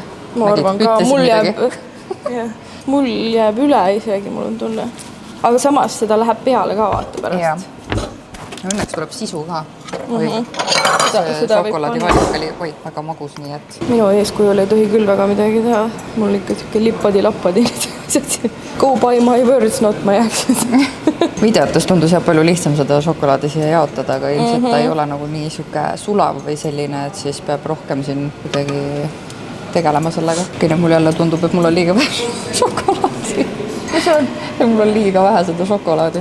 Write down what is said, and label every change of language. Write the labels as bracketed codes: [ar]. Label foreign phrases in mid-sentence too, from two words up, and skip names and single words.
[et] Ma arvan ka, mul jääb üle isegi, mul on tunne. Aga samas seda läheb peale ka vaata pärast. Õnneks tuleb sisu ka. See šokolaadi valik oli väga magus, nii et... Minu eeskujul ei tohi küll väga midagi teha. Mul ikka siuke lippadi-lappadi. [en] Go by my words, not my actions. [et] Videotes tundus jah palju lihtsam seda šokolaadi siia jaotada, aga ilmselt ta ei ole nagu nii siuke sulav või selline, et siis peab rohkem siin kuidagi tegelema sellega. Okei, mul jälle tundub, et mul on liiga vähe šokolaadi. Mis on? Mul on liiga vähe seda šokolaadi.